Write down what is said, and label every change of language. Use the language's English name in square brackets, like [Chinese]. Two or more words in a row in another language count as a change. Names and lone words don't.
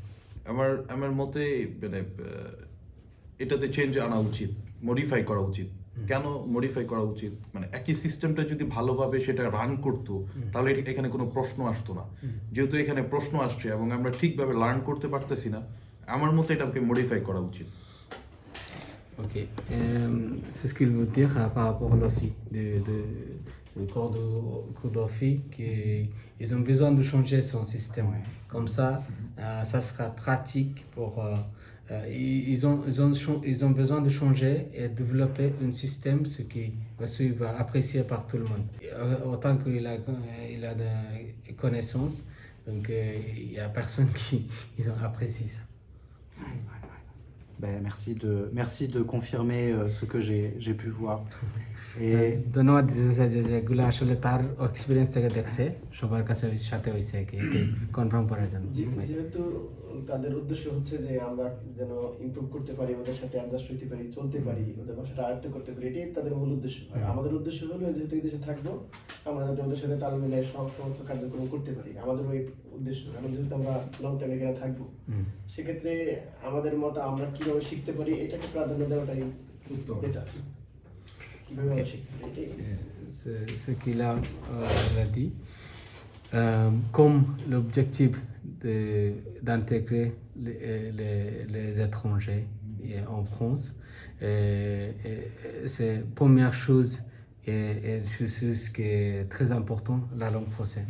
[Bangla] আমার মতে মানে এটাতে চেঞ্জ আনা উচিত মডিফাই করা উচিত কেন মডিফাই করা উচিত, মানে একই সিস্টেমটা যদি ভালোভাবে সেটা রান করতো তাহলে এখানে কোনো প্রশ্ন আসতো না। যেহেতু এখানে প্রশ্ন আসছে এবং আমরা ঠিকভাবে লার্ন করতে পারতেছি না, আমার মতে এটাকে মডিফাই করা উচিত। [French] Ok. C'est ce qu'il veut dire par rapport à l'OFI, le cours d'OFI, qu'ils ont besoin de changer son système. Comme ça, ça sera pratique pour. Ils ont besoin de changer et développer un système ce qui va suivre, apprécié par tout le monde. Autant qu'il a de connaissances, donc il n'y a personne qui ils ont apprécié ça. Ben, merci de confirmer ce que j'ai pu voir. Et [Bangla] ধন্যবাদ যেগুলো আসলে তার এক্সপিরিয়েন্স থেকে দেখছে, সবার কাছে সাথে হয়েছে কি কনফার্ম করার জন্য। যেহেতু তাদের উদ্দেশ্য হচ্ছে যে আমরা যেন ইমপ্রুভ করতে পারি, ওদের সাথে অ্যাডজাস্ট হতে পারি, চলতে পারি, ওদের ভাষাটা আয়ত্ত করতে পারি, এটাই তাদের মূল উদ্দেশ্য। আর আমাদের উদ্দেশ্য হলো যেহেতু এই দেশে থাকবো, আমরা যাতে ওদের সাথে তাল মিলিয়ে সমস্ত কার্যক্রম করতে পারি, আমাদের ওই উদ্দেশ্য। কারণ যেহেতু আমরা [English] long time [Bangla] এখানে থাকবো, সেক্ষেত্রে আমাদের মতো আমরা কিভাবে শিখতে পারি এটাকে প্রাধান্য দেওয়াটাই বেটার। কিভাবে আমরা শিখতে পারি এটাই। [French] Ce qu'il a dit. Comme l'objectif d'intégrer les étrangers en France, c'est la première chose et ce qui est très important, la langue française.